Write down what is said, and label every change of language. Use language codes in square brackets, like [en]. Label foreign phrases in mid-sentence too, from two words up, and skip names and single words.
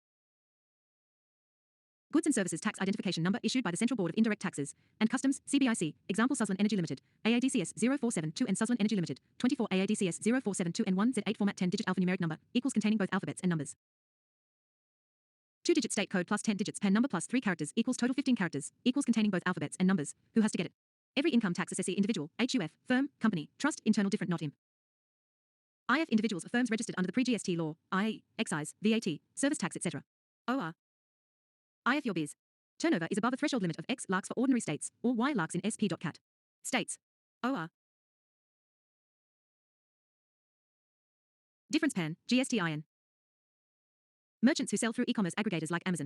[en] Goods and Services Tax Identification Number issued by the Central Board of Indirect Taxes and Customs, CBIC, example Sutherland Energy Limited, AADCS 0472 and Sutherland Energy Limited, 24 AADCS 0472 and 1Z8 format 10-digit alphanumeric number, equals containing both alphabets and numbers. 2-digit state code plus 10 digits PAN number plus 3 characters equals total 15 characters, equals containing both alphabets and numbers, who has to get it? Every income tax assessee individual, HUF, firm, company, trust, internal different not imp. IF individuals or firms registered under the pre-GST law, i.e., excise, VAT, service tax etc. OR. IF your biz. Turnover is above a threshold limit of X lakhs for ordinary states, or Y lakhs in SP.cat. States. OR. Difference Pan, GSTIN. Merchants who sell through e-commerce aggregators like Amazon.